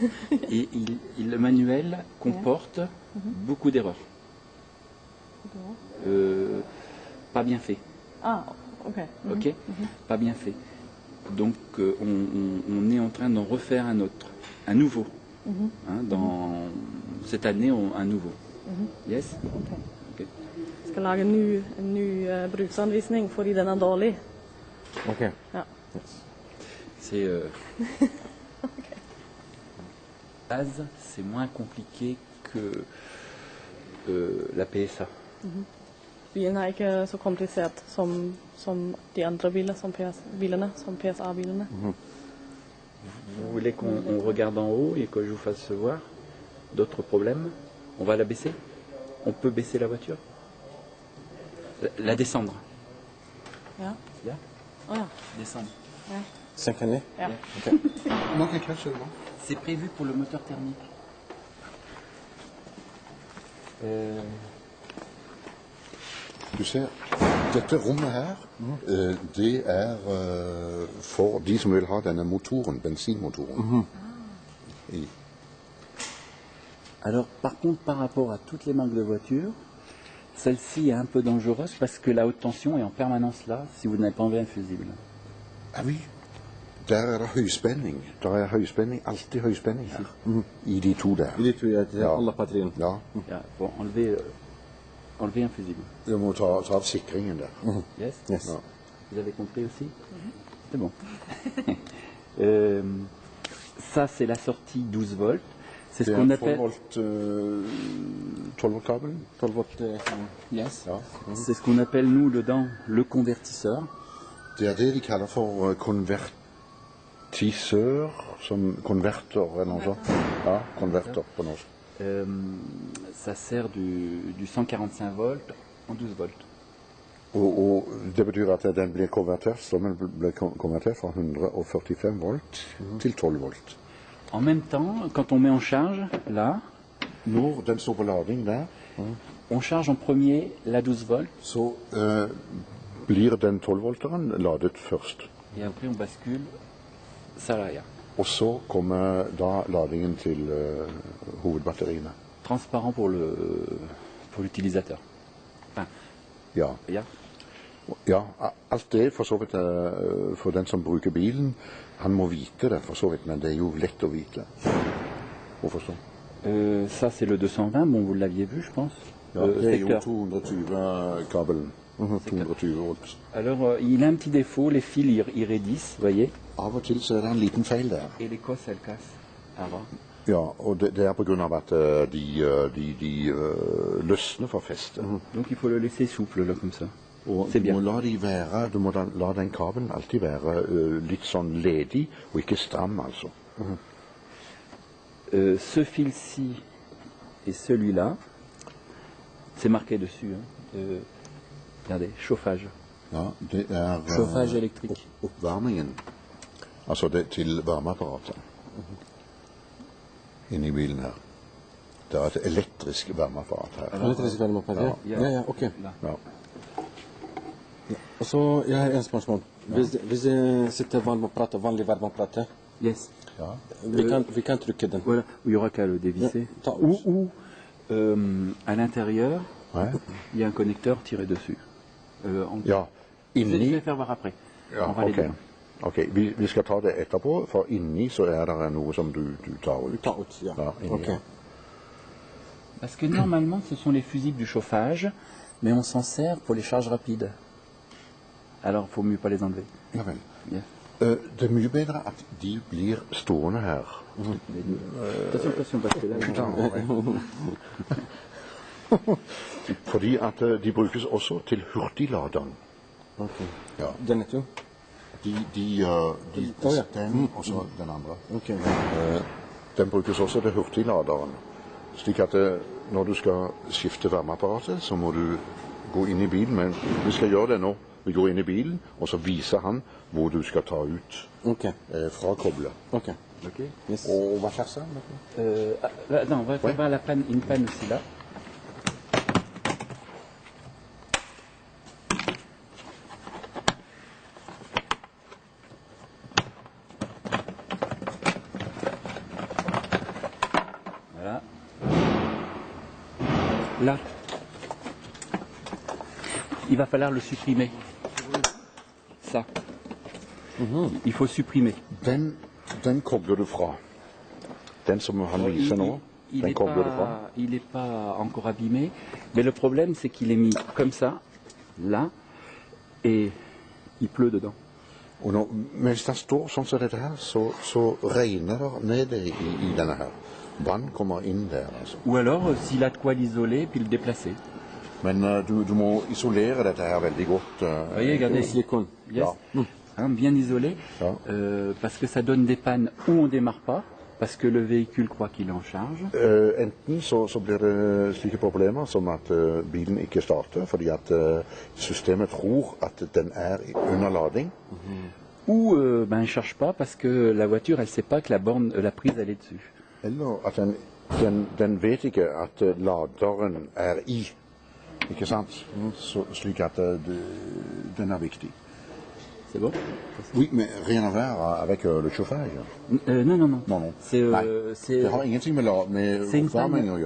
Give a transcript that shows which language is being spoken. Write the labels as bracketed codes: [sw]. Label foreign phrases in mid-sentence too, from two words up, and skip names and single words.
[fr] Et le manuel comporte beaucoup d'erreurs. Pas bien fait. Ah, ok. Ok? Pas bien fait. Donc on est en train d'en refaire un autre, un nouveau. Hein, dans cette année, un nouveau. Yes? Ok. Ok. [no] Jeg skal lage en ny bruksanvisning fordi den er dårlig. Ok. Ja. [fr] C'est base, c'est moins compliqué que la PSA. [no] Bilen er ikke så komplisert som de andre bilene, som PSA-bilene. [fr] Vous voulez qu'on regarde en haut et que je vous fasse voir d'autres problèmes? On va la baisser. On peut baisser la voiture. La descendre. [no] Ja. Ja? Å ja. [fr] Descendre. [sv] Sänka ner? [no] Ja. Mange klasser nå? [fr] C'est prévu pour le moteur thermique. [no] Du ser, dette rommet her, det for de som vil ha denne motoren, bensinmotoren. [fr] Alors, par contre, par rapport à toutes les marques de voitures, celle-ci est un peu dangereuse parce que la haute tension est en permanence là si vous n'avez pas enlevé un fusible. [no] Ja, vi. Der høyspenning. Der høyspenning, alltid høyspenning her. I de to der. I de tror jeg til Ja. alle batteriene. Ja, Ja, [fr] faut enlever un fusible. [no] du må ta av sikringen der. Yes? Yes. Ja. [fr] Vous avez compris aussi? C'est bon. Ça, c'est la sortie 12 volts. C'est ce qu'on appelle... [no] 12 volt kabel. 12 volt. Yes. Ja. [fr] C'est ce qu'on appelle, nous, dedans, le convertisseur. [no] Det det de kaller for konvertisør, som konverter eller noe sånt. Ja, konverter på norsk. [fr] Ça sert du 145 volts en 12 volts. [no] Og det betyr at den blir konvertert, strømmen blir konvertert fra 145 volt til 12 volt. [fr] En même temps, quand on met en charge, là, [no] Når den står på lading der, [fr] on charge en premier la 12 volts [no] så blir den 12-volteren ladet først. [fr] et après on bascule ça là, [no] ja. Og så kommer da ladingen til hovedbatteriene. [fr] Transparent pour l'utilisateur. Enfin, [no] Ja. ja. Ja, alt det for så vidt for den som bruker bilen, han må vite det for så vidt, men det er jo lett å vite. Å forstå. [fr] Ça c'est le 220, bon vous l'aviez vu je pense. [no] Ja, det er jo [fr] Secteur. [no] 220-kabelen. 220 volt. [fr] Alors il a un petit défaut, les fils ils raidissent, vous voyez, [no] Av og til så er det en liten feil der. [fr] et les cosses elles cassent avant. [no] Ja, og det er på grunn av at de løsner fra festet. [fr] Donc il faut le laisser souple là comme ça. [no] Og [fr] C'est [no] du må [fr] bien. [no] la de være, du må la den kabelen alltid være litt sånn ledig, og ikke stram, altså. [fr] Ce fil-ci et celui-là, c'est marqué dessus. Hein, regardez, chauffage. [no] Ja, det er [fr] Chauffage électrique. [no] oppvarmingen, altså det til varmeapparatet inni bilen her. Det er et elektrisk varmeapparat her. Elektrisk varmeapparat? Ja. Ja, ok. Là. Ja. Og så, jeg har en spørsmål. Hvis jeg sitter varmeapparatet, vanlig varmeapparat, Yes. Ja. vi kan trykke den. [fr] Voilà, il n'y aura qu'à le dévisser. [no] Ja, ta [fr] Ou à l'intérieur, Ouais. il y a un connecteur tiré dessus. [no] Ja, [fr] Je vais [no] inni [fr] faire voir après. [no] Ja, [fr] On va les [no] ok. [fr] deux. [no] Ok, vi skal ta det etterpå, for inni så er det noe som du tar ut. Ta ut, ja. Ja, inni, Ok. ja. [fr] Parce que normalement, ce sont les fusibles du chauffage, mais on s'en sert pour les charges rapides. Alors, il faut mieux pas les enlever. [no] Ja vel. Yes. Det er mye bedre at de blir stående her. [fr] Attention, attention, parce que là, [no] Fordi at de brukes også til hurtigladeren. Ok. Ja. Den er to? Ja. Den og så den andre. Ok. Den brukes også til hurtigladeren. Slik at når du skal skifte varmeapparatet, så må du gå inn i bilen. Men vi skal gjøre det nå. Vi går inn i bilen, og så viser han hvor du skal ta ut Ok. fra koblet. Ok. ok. Yes. Og hva slags er det? [fr] Là, non, on va faire voir une panne aussi là. Voilà. Là. Il va falloir le supprimer. Ça. Il faut supprimer. [no] Den kobler du fra. Den som han viser nå, den kobler du fra. [fr] Il n'est pas encore abîmé, mais le problème c'est qu'il est mis comme ça, là, et il pleut dedans. [no] Og nå, mens den står sånn som dette her, så regner det nede i denne her. Vann kommer inn der, altså. [fr] Ou alors, s'il a de quoi l'isoler, puis le déplacer. [no] Men du må isolere dette her veldig godt. [fr] Vous voyez, regardez. [no] Silikon. Yes. Ja. [fr] Hein, bien isolé, [no] Ja. [fr] parce que ça donne des pannes où on démarre pas, Parce que le véhicule croit qu'il est en charge. [no] Enten så blir det slike problemer som at bilen ikke starter fordi at systemet tror at den er under lading. [fr] Ou elle ne charge pas parce que la voiture, elle ne sait pas que la prise, elle est dessus. [no] Eller at den vet ikke at laderen er i. Ikke sant? Slik at den er viktig. [fr] C'est bon? Oui, mais rien à voir avec le chauffage. Non, non, non. Non. C'est [no] Det har ingenting med oppvarming å gjøre.